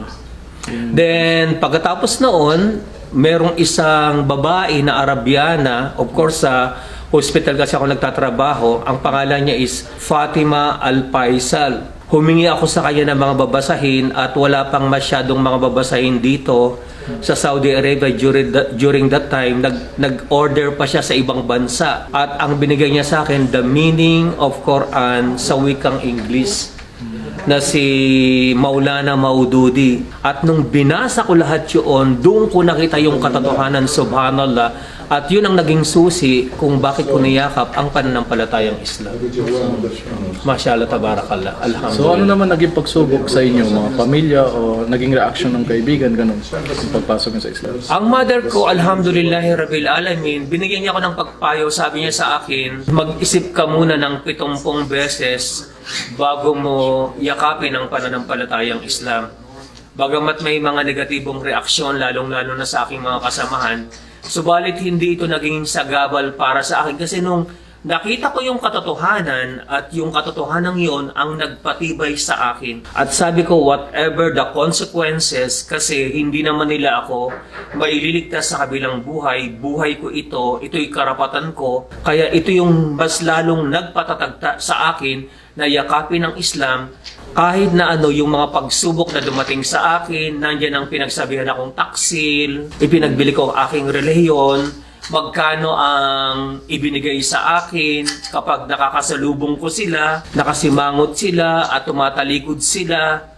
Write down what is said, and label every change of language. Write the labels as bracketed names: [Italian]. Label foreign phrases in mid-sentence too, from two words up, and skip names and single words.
[Filipino] Then pagkatapos noon, merong isang babae na Arabiana, [English] of course [Filipino] sa hospital kasi ako nagtatrabaho, ang pangalan niya is Fatima Al-Faisal. Humingi ako sa kanya ng mga babasahin at wala pang masyadong mga babasahin dito sa Saudi Arabia [English] during that time. [Filipino] Nag-order pa siya sa ibang bansa at ang binigay niya sa akin, The Meaning of Quran sa wikang English. na si Maulana Maududi. At nung binasa ko lahat yun, doon ko nakita yung katotohanan, subhanallah. At yun ang naging susi kung bakit ko niyakap ang pananampalatayang Islam. [Arabic] ما شاء الله تبارك الله الحمد لله. [Filipino] So ano naman naging pagsubok sa inyo, mga pamilya o naging reaction ng kaibigan, ganun, yung pagpasok niyo sa Islam? Ang mother ko, [Arabic] الحمد لله رب العالمين, [Filipino] binigyan niya ako ng pagpayo. Sabi niya sa akin, mag-isip ka muna ng 70 beses bago mo yakapin ang pananampalatayang Islam. Bagamat may mga negatibong reaksyon, lalong-lalo na sa aking mga kasamahan, subalit hindi ito naging sagabal para sa akin kasi nung nakita ko yung katotohanan at yung katotohanan yon ang nagpatibay sa akin. At sabi ko, [English] whatever the consequences, [Filipino] kasi hindi naman nila ako maililigtas sa kabilang buhay, buhay ko ito'y karapatan ko. Kaya ito yung mas lalong nagpatatagta sa akin na yakapin ng Islam. Kahit na ano yung mga pagsubok na dumating sa akin, nandiyan ang pinagsabihan akong taksil, ipinagbili ko ang aking relihiyon, magkano ang ibinigay sa akin kapag nakakasalubong ko sila, nakasimangot sila at tumatalikod sila.